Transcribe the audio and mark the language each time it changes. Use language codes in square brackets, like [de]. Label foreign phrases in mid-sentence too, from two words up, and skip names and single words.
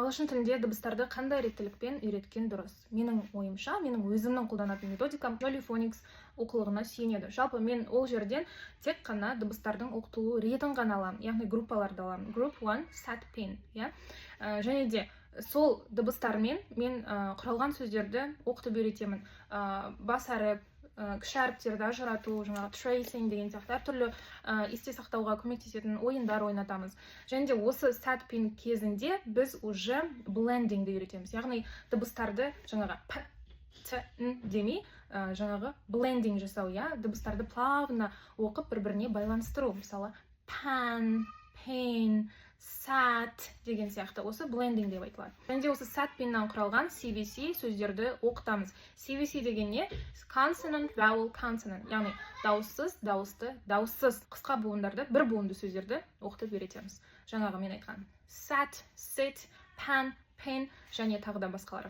[kk] ағылшын тілінде дыбыстарды қандай реттілікпен үйреткен дұрыс? Менің ойымша, менің өзімнің қолданатын методикам Jollyphonics оқулығына сүйенеді. Жалпы мен ол жерден тек қана дыбыстардың оқытылу ретін ғана аламын, яғни группаларды аламын. [en] Group 1 sat pen, [kk] және де сол дыбыстармен мен құралған сөздерді оқытып үйретемін. Бас әріп, кіші әріптерді ажырату, жаңағы tracing деген сияқты әртүрлі есте сақтауға көмектесетін ойындар ойнатамыз. Және де осы [en] sat pen [kk] кезінде біз уже blendingді үйретеміз. Яғни дыбыстарды жаңағы п, т, н демей, жаңағы blending жасау, дыбыстарды плавно оқып бір-біріне байланыстыру. Мысалы, [en] pan, pain, sat [kk] деген сияқты, осы blending деп айтылады. Және де осы [en] sat penнен [kk] құралған CVC сөздерді оқытамыз. CVC деген не? [en] Consonant, vowel, consonant. [kk] Яғни дауыссыз, дауысты, дауыссыз қысқа буындарды, бір буынды сөздерді оқытып үйретеміз. Жаңағы мен айтқан [en] sat, sit, pan, pen [kk] және тағы да басқалары.